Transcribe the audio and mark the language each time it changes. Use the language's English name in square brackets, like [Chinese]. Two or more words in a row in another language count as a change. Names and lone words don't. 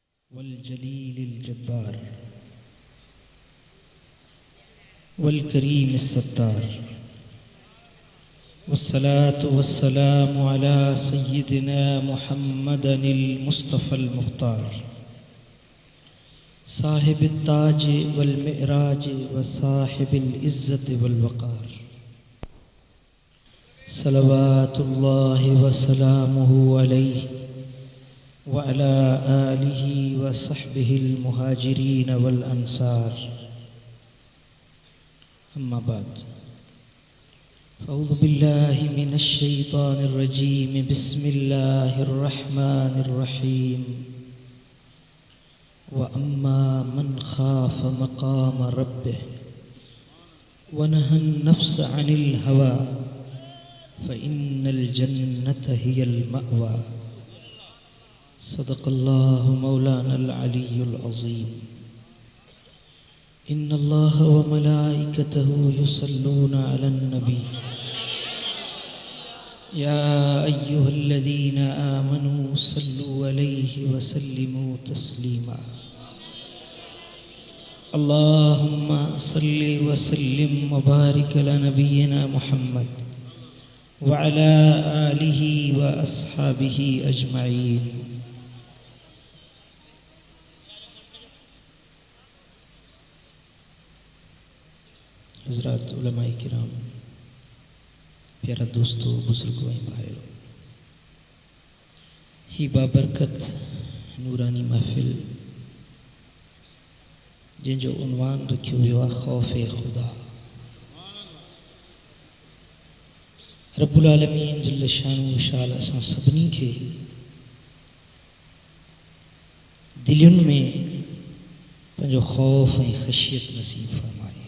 [Arabic] والجليل الجبار والكريم الستار والصلاة والسلام على سيدنا محمد المصطفى المختار صاحب التاج والمعراج وصاحب العزة والوقار صلوات الله وسلامه عليه وعلى آله وصحبه المهاجرين والأنصار. أما بعد أعوذ بالله من الشيطان الرجيم بسم الله الرحمن الرحيم وأما من خاف مقام ربه ونهى النفس عن الهوى فإن الجنة هي المأوى. صدق الله مولانا العلي العظيم. إن الله وملائكته يصلون على النبي يا أيها الذين آمنوا صلوا عليه وسلموا تسليما. اللهم صل وسلم وبارك على نبينا محمد وعلى آله وأصحابه أجمعين. [Sindhi] हज़रात उलमाए किराम, प्यारा दोस्तों, बुजुर्गों भाइयों, ही बाबरकत नूरानी महफिल जंहिंजो उन्वान रखियो वियो आहे ख़ौफ़े ख़ुदा। [Arabic] رب العالمين جل شانه [Sindhi] शाल असां सभिनी खे दिलियुनि में पंहिंजो ख़ौफ़ ऐं ख़शियत नसीब फरमाए।